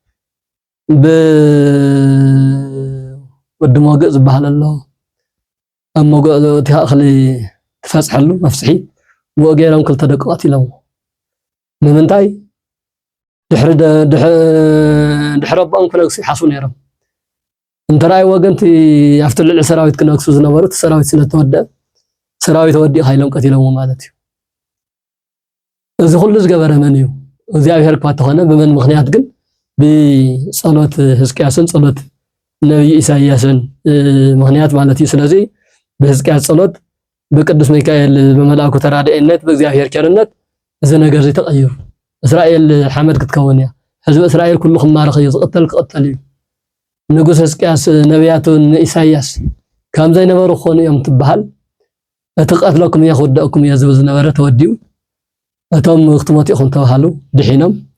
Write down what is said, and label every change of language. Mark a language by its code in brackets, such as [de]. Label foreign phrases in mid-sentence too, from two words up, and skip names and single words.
[ti] ወዲ ሞግእ ዝበሃል ኣሎ ኣብ ሞግእ እቲ እኽሊ ትፈጽሐሉ መፍጽሒ ወገይሮም ክልተ ደቂ ቀቲሎም ንምንታይ ድሕረ ኣቦኦም ክነግሱ ይሓስቡ ነይሮም እንተራይ ወገንቲ ኣብቲ ልዕሊ ሰራዊት ክነግሱ ዝነበሩ ሰራዊት ስለተወድአ ሰራዊት ወዲእኻ ኢሎም ቀቲሎምዎ ማለት እዩ እዚ ኩሉ ዝገበረ መን እዩ እግዚአብሔር እኳ ተኾነ በመን ምኽንያት ግን ብጸሎት ሕዝቅያስን ጸሎት ነብይ ኢሳይያስን ምኽንያት ማለት እዩ ስለዚ በሕዝቅያስ ጸሎት በቅዱስ ሚካኤል በመልአኩ ተራድኤነት በእግዚአብሔር ቸርነት እዚ ነገር ተቀይሩ እስራኤል ሓመድ ክትከውን እያ ህዝቢ እስራኤል ኩሉ ክማረኽ እዩ ዝቅተል ክቅተል እዩ ንጉስ ሕዝቅያስ ነቢያቱን ኢሳይያስ ከም ዘይነበሩ ኾኑ እዮም ትበሃል እቲ ቀትለኩም እያ ክወደአኩም እያ ዝብል ዝነበረ ተወዲኡ እቶም ክትሞት ኢኹም ተባሃሉ ድሒኖም